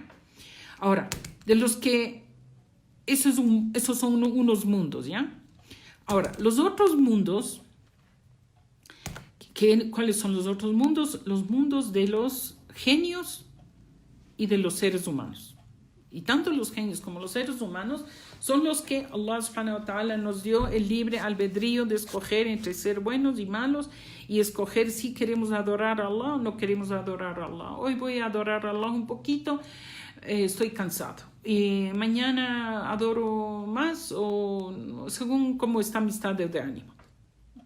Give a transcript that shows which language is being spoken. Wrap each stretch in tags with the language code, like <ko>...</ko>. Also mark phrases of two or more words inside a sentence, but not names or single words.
<es>Ahora, de los que esos son unos mundos, ¿ya? Ahora, los otros mundos, ¿cuáles son los otros mundos? Los mundos de los genios y de los seres humanos. Y tanto los genios como los seres humanos son los que</es> <ar>الله سبحانه وتعالى</ar> <es>nos dio el libre albedrío de escoger entre ser buenos y malos y escoger si queremos adorar a Allah o no queremos adorar a Allah. Hoy voy a adorar a Allah un poquito, estoy cansado. Y mañana adoro más o según cómo está mi estado de ánimo.</es>